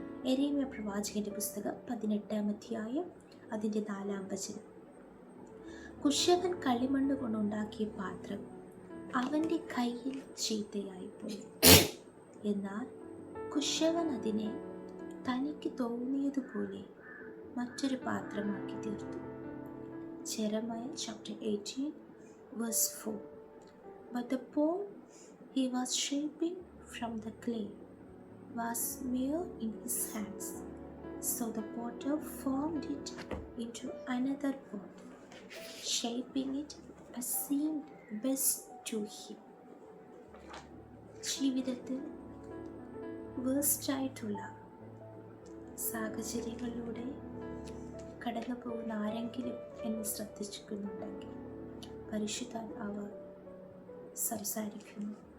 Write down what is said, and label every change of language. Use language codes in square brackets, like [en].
[ml] യെരമ്യാ പ്രവാചകന്റെ പുസ്തകം 18-ാം അധ്യായം അതിൻ്റെ 4-ാം വചനം. കുശവൻ കളിമണ്ണ് കൊണ്ടുണ്ടാക്കിയ പാത്രം അവൻ്റെ കയ്യിൽ ചീത്തയായിപ്പോയി, എന്നാൽ കുശവൻ അതിനെ തനിക്ക് തോന്നിയതുപോലെ മറ്റൊരു പാത്രമാക്കി തീർത്തു. [en] Jeremiah chapter 18 verse 4. But the pot he was shaping from the clay was mere in his hands, so the potter formed it into another pot, shaping it as seemed best to him. [ml] ജീവിതത്തിൽ വേഴ്സ്റ്റായിട്ടുള്ള സാഹചര്യങ്ങളിലൂടെ കടന്നു പോകുന്ന ആരെങ്കിലും എന്നെ ശ്രദ്ധിച്ചിരിക്കുന്നുണ്ടെങ്കിൽ പരിശുദ്ധാത്മാവ് സംസാരിക്കുന്നു.